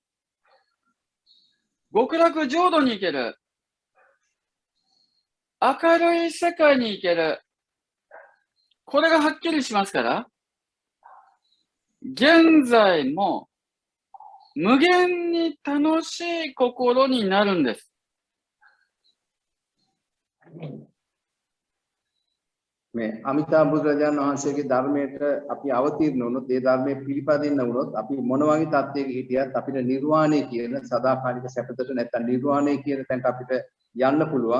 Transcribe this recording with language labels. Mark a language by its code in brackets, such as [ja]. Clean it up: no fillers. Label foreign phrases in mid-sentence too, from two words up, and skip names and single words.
[ja] 極楽浄土に行ける。明るい世界に行ける。これがはっきりしますから、現在も無限に楽しい心になるんです。 [si] මේ අමිතා බුදුරජාණන් වහන්සේගේ ධර්මයට අපි අවතීර්ණ වුණොත් ඒ ධර්මයේ පිළිපදින්න වුණොත් අපි මොන වගේ තත්ත්වයක හිටියත් අපිට නිර්වාණය කියන සදාකාලික සැපතට නැත්නම් නිර්වාණය කියන තැනට අපිට යන්න පුළුවන්.